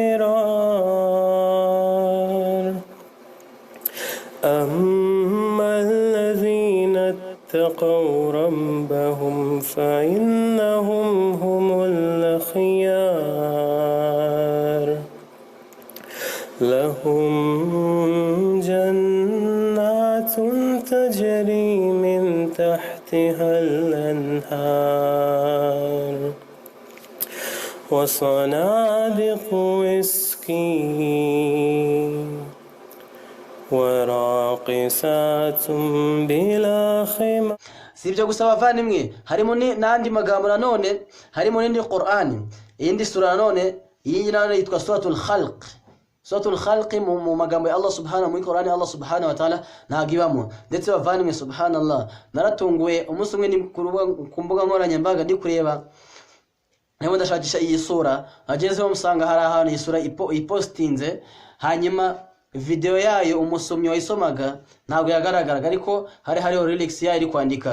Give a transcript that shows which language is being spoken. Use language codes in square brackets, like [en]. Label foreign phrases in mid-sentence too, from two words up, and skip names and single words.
[ar] فرار أما الذين اتقوا ربهم فإنهم هم الأخيار لهم جنات تجري من تحتها الأنهار وصنادق ويسكي وراقصات بلا خمار. [rw] Si ibyo gusa bavandimwe, harimo n'andi magambo nanone, harimo n'indi Qur'ani, iyindi sura nanone, iyi nanone yitwa suratul Khalq. Suratul Khalq mu magambo ya [ar] الله سبحانه [rw] muri Qur'ani, [ar] الله سبحانه وتعالى [rw] ntagibamo. Ndetse bavandimwe, subhanallah, naratunguwe umunsi umwe ni ku mbuga nkoranyambaga ndi kureba nabo ndashakisha iyi sura, agezeho musanga hari ahantu iyi sura ipostinze, hanyuma video yayo umusomyi wayisomaga ntabwo yagaragaraga, ariko hariho lyrics yayo iri kwandika.